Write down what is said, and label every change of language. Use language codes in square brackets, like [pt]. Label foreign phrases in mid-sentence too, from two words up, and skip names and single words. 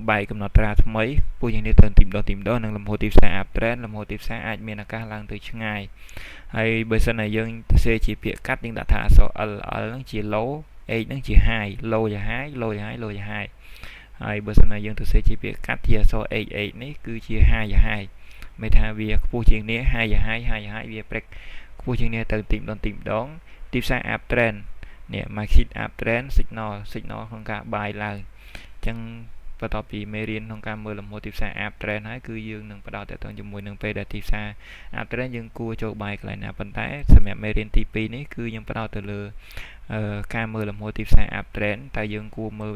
[km] បែកកំណត់ត្រាថ្មីខ្ពស់ជាងគ្នាទៅបន្តិចម្ដងនឹងលំហូរទីផ្សារ [en] up trend [km] លំហូរទីផ្សារអាចមានឱកាសឡើងទៅឆ្ងាយហើយបើសិនណាយើងសរសេរជាពាក្យកាត់យើងដាក់ថាអក្សរ L ហ្នឹងជា low H ហ្នឹងជា [en] high low [km] យ៉ា [en] high low [km] យ៉ា [en] high low [km] យ៉ា high ហើយបើសិនណាយើង សរសេរជាពាក្យកាត់ជាអក្សរ H នេះគឺជា high យ៉ា high មានថាវាខ្ពស់ជាងគ្នា high យ៉ា high វាព្រឹកខ្ពស់ជាងគ្នាទៅបន្តិចម្ដងទីផ្សារ [en] up trend [km] នេះ [en] market up trend signal [km] ក្នុងការ buy ឡើងអញ្ចឹងបន្ទាប់ពីមេរៀនក្នុងការមើលលំហូរទីផ្សារ [en] up trend [km] ហើយគឺយើងនឹងបដោតទៅជាមួយនឹងពេលដែលទីផ្សារ [en] up trend [km] យើងគួរចូល buy កន្លែ ងណាប៉ុន្តែសម្រាប់មេរៀនទី2នេះគឺខ្ញុំបដោតទៅលើការមើលលំហូរទីផ្សារ [en] up trend [km] តើយើងគួរមើលវា